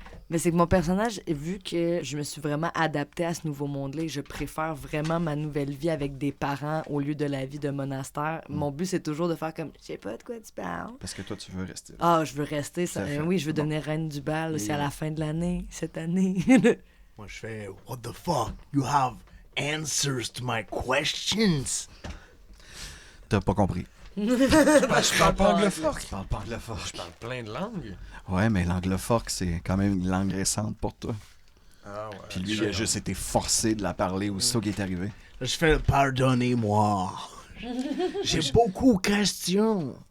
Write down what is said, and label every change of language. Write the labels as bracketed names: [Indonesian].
[French] Mais c'est que mon personnage, vu que je me suis vraiment adaptée à ce nouveau monde-là et je préfère vraiment ma nouvelle vie avec des parents au lieu de la vie de monastère, mon but, c'est toujours de faire comme, je sais pas de quoi tu parles. Parce que toi, tu veux rester là. Ah, je veux rester. Ça fait. Oui, je veux Bon. devenir reine du bal. C'est à la fin de l'année, cette année. Moi, je fais [English] What the fuck? You have answers to my questions. [French] T'as pas compris. Je parle pas anglophone. Tu parles pas anglophone. Je parle plein de langues. Ouais, mais l'anglophone, c'est quand même une langue récente pour toi. Ah ouais. Puis lui, il a juste été forcé de la parler aussitôt qu'il est arrivé. Là, je fais Pardonnez-moi. J'ai beaucoup de questions.